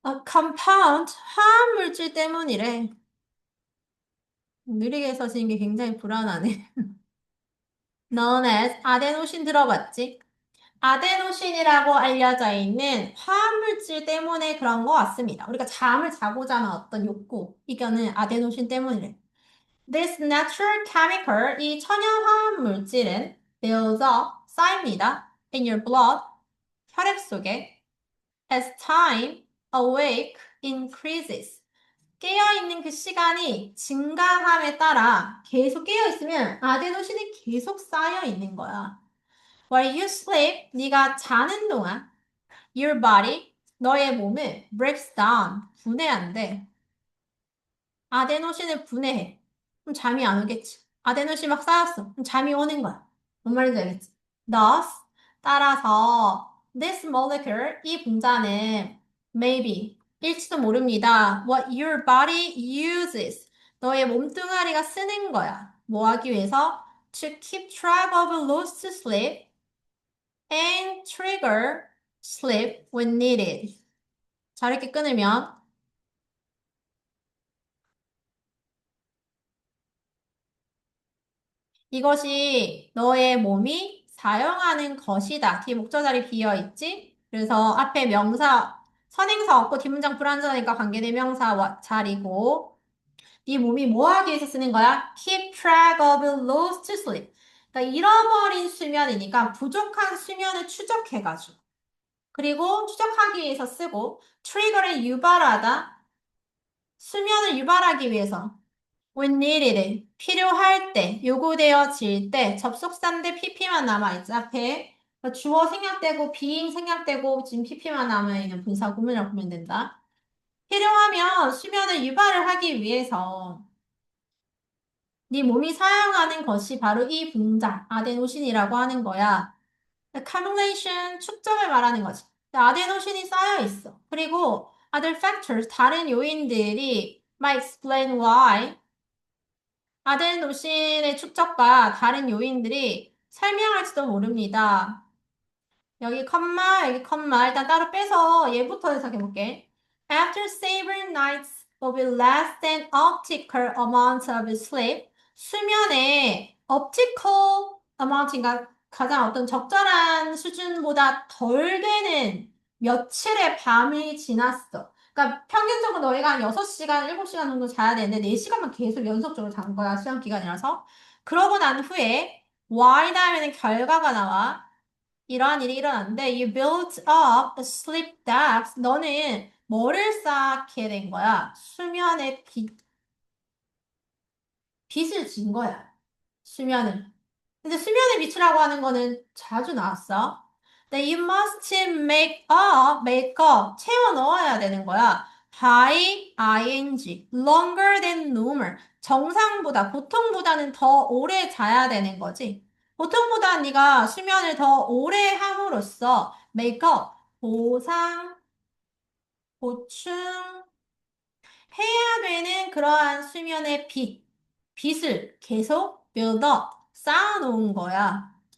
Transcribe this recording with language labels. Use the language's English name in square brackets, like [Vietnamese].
[Korean] compound, 화합물질 때문이래. 느리게 써지는 게 굉장히 불안하네. [English] known as [Korean] 아데노신 들어봤지? 아데노신이라고 알려져 있는 화합물질 때문에 그런 것 같습니다. 우리가 잠을 자고자 하는 어떤 욕구, 이거는 아데노신 때문이래. [English] This natural chemical, [Korean] 이 천연 화합물질은 [English] builds up, [Korean] 쌓입니다. [English] In your blood, [Korean] 혈액 속에. [English] As time awake increases. [Korean] 깨어있는 그 시간이 증가함에 따라 계속 깨어있으면 아데노신이 계속 쌓여있는 거야. [English] While you sleep, [Korean] 네가 자는 동안 [English] your body, [Korean] 너의 몸을 [English] breaks down, [Korean] 분해한대. 아데노신을 분해해. 그럼 잠이 안 오겠지. 아데노신 막 쌓였어. 그럼 잠이 오는 거야. 뭔 말인지 알겠지? [English] Thus, [Korean] 따라서 [English] this molecule, [Korean] 이 분자는 [English] maybe, [Korean] 일지도 모릅니다. [English] What your body uses, [Korean] 너의 몸뚱아리가 쓰는 거야. 뭐 하기 위해서? [English] To keep track of lost sleep and trigger sleep when needed. [Korean] 자, 이렇게 끊으면 이것이 너의 몸이 사용하는 것이다. 뒤에 목적어리 비어 있지? 그래서 앞에 명사, 선행사 없고 뒷문장 불완전하니까 관계대명사 자리고 네 몸이 뭐 하기 위해서 쓰는 거야? [English] Keep track of lost sleep. [Korean] 그러니까 잃어버린 수면이니까 부족한 수면을 추적해가지고 그리고 추적하기 위해서 쓰고 트리거를 유발하다 수면을 유발하기 위해서 [English] when needed, [Korean] 필요할 때, 요구되어질 때, 접속사인데 pp만 남아있지, 앞에. 그러니까 주어 생략되고, being 생략되고, 지금 pp만 남아있는 분사 구문이라고 보면 된다. 필요하면 수면을 유발을 하기 위해서 네 몸이 사용하는 것이 바로 이 분자, 아데노신이라고 하는 거야. accumulation, 축적을 말하는 거지. 아데노신이 쌓여 있어. 그리고 [English] other factors, [Korean] 다른 요인들이 [English] might explain why [Korean] 아데노신의 축적과 다른 요인들이 설명할지도 모릅니다. 여기 컴마, 여기 컴마. 일단 따로 빼서 얘부터 해석해볼게. [English] After several nights of less than optical amount of sleep, [Korean] 수면에 [English] optical amount인가 [Korean] 가장 어떤 적절한 수준보다 덜 되는 며칠의 밤이 지났어. 그러니까 평균적으로 너희가 한 6시간, 7시간 정도 자야 되는데 4시간만 계속 연속적으로 잔 거야. 시험 기간이라서. 그러고 난 후에 y 다음에는 결과가 나와. 이러한 일이 일어났는데 [English] you built up a sleep debt. [Korean] 너는 뭐를 쌓게 된 거야? 수면의 빚을 진 거야. 수면을. 근데 수면의 빚이라고 하는 거는 자주 나왔어. 근데 [English] you must make up, [Korean] 채워 넣어야 되는 거야. [English] by ing, longer than normal. [Korean] 정상보다, 보통보다는 더 오래 자야 되는 거지. 보통보다 네가 수면을 더 오래 함으로써 [English] make up, [Korean] 보상, 보충, 해야 되는 그러한 수면의 빚을 계속 [English] build up, [Korean] 쌓아놓은 거야.